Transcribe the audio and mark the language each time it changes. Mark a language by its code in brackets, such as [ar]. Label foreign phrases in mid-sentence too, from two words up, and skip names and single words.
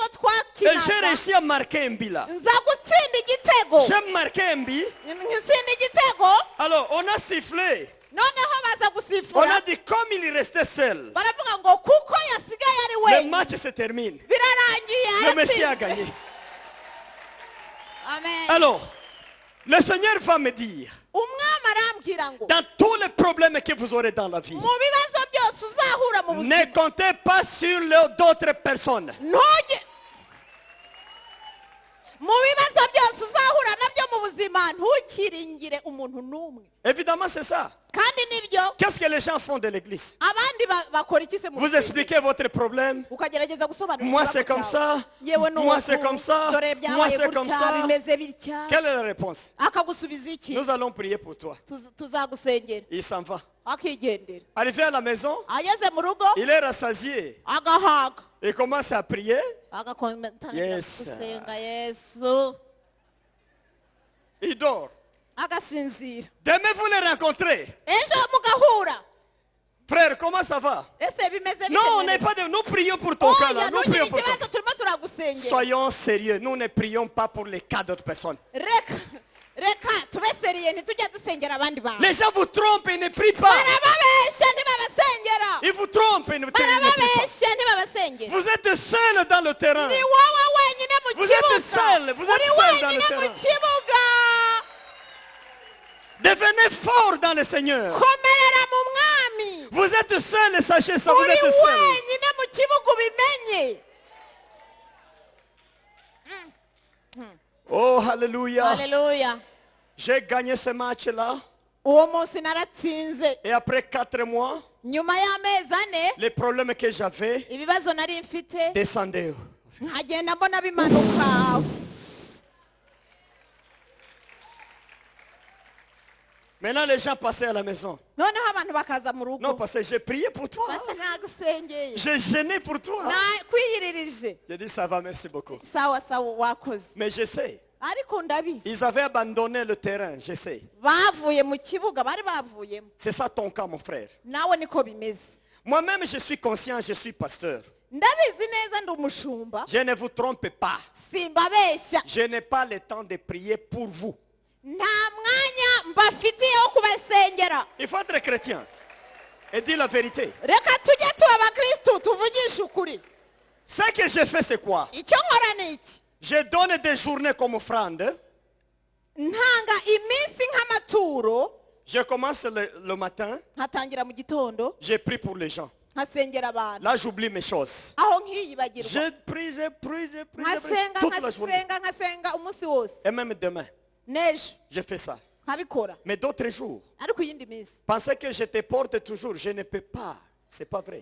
[fr] Et j'ai [rw] twakinaga. [fr] réussi à marquer un but là. [rw] Nza gutsinda igitego. [fr] J'ai marqué un but. [rw] Ntsinda igitego. [fr] Alors, on a sifflé. [rw] Noneho baza [fr] On [rw] gusifura. [fr] a dit comme il restait seul, [rw] Baravuga ngo kuko yasigaye ari [fr] le [rw] wenyine. [fr] match se termine. [rw] Birarangiye [fr] Le Messie a [rw] aratsinze. [fr] gagné. Amen. Alors, le Seigneur va me dire, [rw] Umwami kugira ngo [fr] dans tous les problèmes que vous aurez dans la vie, [rw] mu bibazo byose uzahura mu buzima [fr] ne comptez pas sur d'autres personnes. [rw] ntujye mu bibazo byose uzahura nabyo mu buzima ntukiringire umuntu n'umwe [fr] Évidemment, c'est ça. [rw] kandi nibyo [fr] Qu'est-ce que les gens font de l'église? [rw] abandi bakora iki se mu [fr] Vous [rw] rusengero? [fr] expliquez votre problème. [rw] ukagerageza gusobanura [fr] Moi, [rw] ikibazo [fr] c'est comme [rw] cyawe. [fr] ça. [rw] yewe ni [fr] Moi, [rw] uku, [fr] c'est comme ça. [rw] dore [fr] Moi, [rw] byabaye [fr] c'est comme [rw] gutya [fr] ça. [rw] bimeze bitya [fr] Quelle est la réponse? [rw] akagusubiza iki [fr] Nous allons prier pour toi. [rw] tuzagusengera [fr] Il s'en va. [rw] akigendera [fr] Arrivé à la maison, [rw] ageze mu rugo [fr] il est rassasié. [rw] agahaga [fr] Il commence à prier. [rw] agatangira Yes. gusenga yesu [fr] Il dort. [rw] agasinzira [fr] Demain, vous les rencontrez. [rw] ejo mugahura [fr] Frère, comment ça va? [rw] ese bimeze bite [fr] Non, on [rw] mbere? [fr] n'est pas de... Nous prions pour ton cas là. [rw] oya [fr] Nous [rw] ntugire [fr] prions pour ton [rw] ikibazo turimo turagusengera [fr] Soyons sérieux. Nous ne prions pas pour les cas d'autres personnes. [rw] reka tube seriye ntitujya dusengera abandi bantu [fr] Les gens vous trompent et ne prient pas. [rw] barababeshya ntibabasengera [fr] Ils vous trompent et ne prient pas. [rw] barababeshya ntibabasengera [fr] Vous êtes seul dans le terrain. [rw] ni wowe wenyine mu [fr] Vous êtes [rw] kibuga [fr] seul, vous êtes [rw] uri [fr] seul dans le [rw] wenyine mu [fr] terrain. [rw] kibuga [fr] Devenez fort dans le Seigneur. [rw] komerera mu mwami [fr] Vous êtes seul et sachez ça, vous [rw] uri [fr] êtes seul. [rw] wenyine mu kibuga ubimenye [fr] Oh, alléluia. [rw] haleluya [fr] J'ai gagné ce match-là. [rw] uwo munsi naratsinze [fr] Et après 4 mois, [rw] nyuma y'amezi ane [fr] les problèmes que j'avais [rw] ibibazo nari mfite [fr] descendaient. [rw] nkagenda mbona bimanuka [fr] Maintenant, les gens passaient à la maison. [rw] noneho abantu bakaza mu [fr] Non, [rw] rugo [fr] parce que j'ai prié pour toi. [rw] basa nagusengeye [fr] J'ai gêné pour toi. [rw] kwiyiririje [fr] J'ai dit, ça va, merci beaucoup. [rw] sawa sawa wakoze [fr] Mais je sais, [rw] ariko ndabizi [fr] ils avaient abandonné le terrain, je sais. [rw] bavuye mu kibuga bari bavuyemo [fr] C'est ça ton cas, mon frère. [rw] nawe niko bimeze [fr] Moi-même, je suis conscient, je suis pasteur. [rw] ndabizi neza ndi umushumba [fr] Je ne vous trompe pas. [rw] simbabeshya [fr] Je n'ai pas le temps de prier pour vous. [rw] nta mwanya mbafitiye wo kubasengera [fr] Il faut être chrétien et dire la vérité. [rw] reka tujye tuba abakirisitu tuvugishe ukuri [fr] Ce que je fais, c'est quoi? [rw] icyo nkora ni iki [fr] Je donne des journées comme offrande. [rw] ntanga iminsi nk'amaturo [fr] Je commence le matin, [rw] nkatangira mu gitondo [fr] je prie pour les gens. [rw] nkasengera abantu [fr] Là, j'oublie mes choses. [rw] aho nkiyibagirwa [fr] Je prie, je prie, je prie, je prie [rw] nkasenga [fr] toute la journée. [rw] nkasenga umunsi wose [fr] Et même demain, [rw] n'ejo [fr] je fais ça. [rw] nkabikora [fr] Mais d'autres jours, [rw] ariko iyindi minsi [fr] pensez que je te porte toujours. Je ne peux pas. C'est pas vrai.